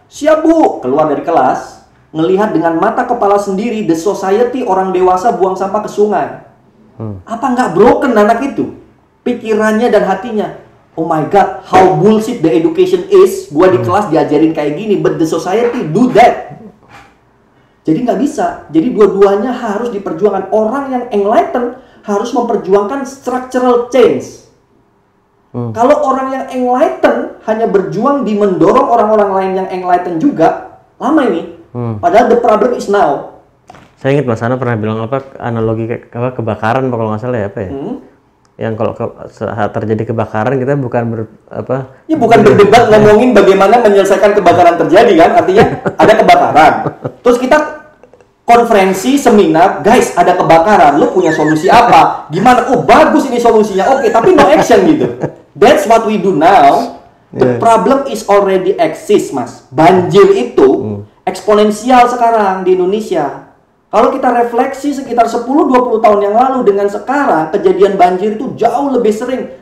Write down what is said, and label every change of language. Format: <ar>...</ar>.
<id>Siap bu, keluar dari kelas, ngelihat dengan mata kepala sendiri,</id> <en>the society,</en> <id>orang dewasa buang sampah ke sungai. Apa nggak broken anak itu? Pikirannya dan hatinya.</id> <en>Oh my God, how bullshit the education is.</en> <id>Gua di kelas diajarin kayak gini,</id> <en>but the society do that.</en> <id>Jadi nggak bisa. Jadi dua-duanya harus diperjuangkan. Orang yang enlighten harus memperjuangkan structural change. Kalau orang yang enlighten hanya berjuang di mendorong orang-orang lain yang enlighten juga, lama ini. Padahal</id> <en>the problem is now.</en> <id>Saya ingat Mas Hano pernah bilang analogi kebakaran kalau nggak salah ya apa ya? Yang kalau saat terjadi kebakaran kita bukan bukan berdebat ngomongin bagaimana menyelesaikan kebakaran terjadi kan, artinya ada kebakaran terus kita konferensi seminar, guys ada kebakaran, lu punya solusi apa, gimana, oh bagus ini solusinya, oke, tapi</id> <en>no action</en> <id>gitu.</id> <en>That's what we do now. The problem is already exist mas.</en> <id>Banjir itu eksponensial sekarang di Indonesia. Kalau kita refleksi sekitar 10-20 tahun yang lalu dengan sekarang, kejadian banjir itu jauh lebih sering.</id>